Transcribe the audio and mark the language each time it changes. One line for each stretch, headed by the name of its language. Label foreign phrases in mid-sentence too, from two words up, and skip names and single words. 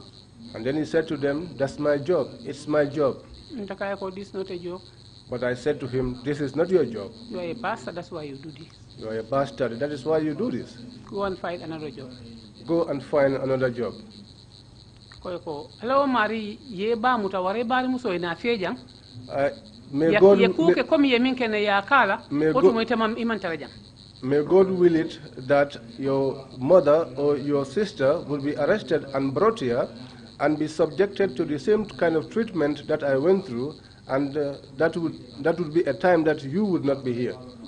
English: And then he said to them, that's my job. It's my job. This is not a job. But I said to him, this is not your job. You are a bastard, that's why you do this. You are a bastard, that is why you do this. Go and find another job. Go and find another job. Hello,
Mandingo: Mari, ye ba mutaware bari muso ina fejang.
English: May God will it that your mother or your sister will be arrested and brought here and be subjected to the same kind of treatment that I went through, and that would be a time that you would not be here.